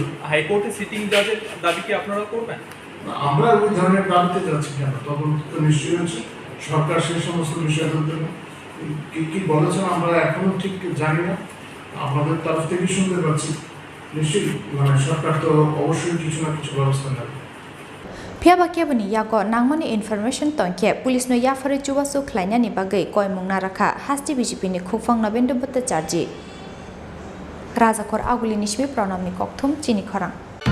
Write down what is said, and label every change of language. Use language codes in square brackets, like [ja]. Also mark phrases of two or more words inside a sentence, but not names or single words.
[bn] হাইকোর্টে সিটিং জাজের দাবি কি আপনারা করবেন আমরা ওই ধরনের দাবিতে যাচ্ছি কেন তখন তো নিশ্চয়ই হচ্ছে সরকার সেই সমস্ত বিষয় কি কি বলেছেন আমরা এখনো ঠিক জানি না আমাদের তরফ থেকে শুনতে পাচ্ছি নিশ্চয়ই মানে সরকার তো অবশ্যই কিছু না কিছু ব্যবস্থা নেবে [trp] phiaba kebani yago nangmani information tongke police no yafari chuwasu khlainani bagai koimung naraka Haste BJP ni Khukphang Nabendhu Bhartacharjee Rwkha aguli nismi pranamni kokthum Chini Khorang